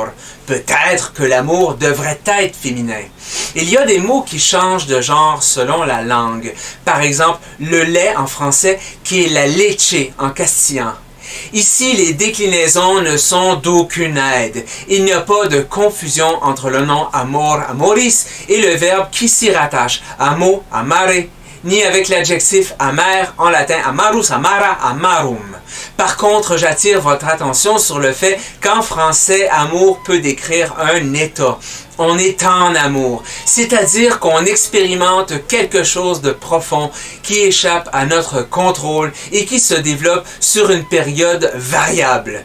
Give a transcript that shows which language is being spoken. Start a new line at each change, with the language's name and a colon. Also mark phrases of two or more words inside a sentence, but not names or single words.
French: Peut-être que l'amour devrait être féminin. Il y a des mots qui changent de genre selon la langue. Par exemple, le lait en français qui est
Spanish: la leche
French: en castillan. Ici, les déclinaisons ne sont d'aucune aide. Il n'y a pas de confusion entre le nom
Latin: amor, amoris
French: et le verbe qui s'y rattache,
Latin: amo, amare,
French: ni avec l'adjectif amer en latin
Latin: amarus, amara, amarum.
French: Par contre, j'attire votre attention sur le fait qu'en français, amour peut décrire un état. On est en amour, c'est-à-dire qu'on expérimente quelque chose de profond qui échappe à notre contrôle et qui se développe sur une période variable.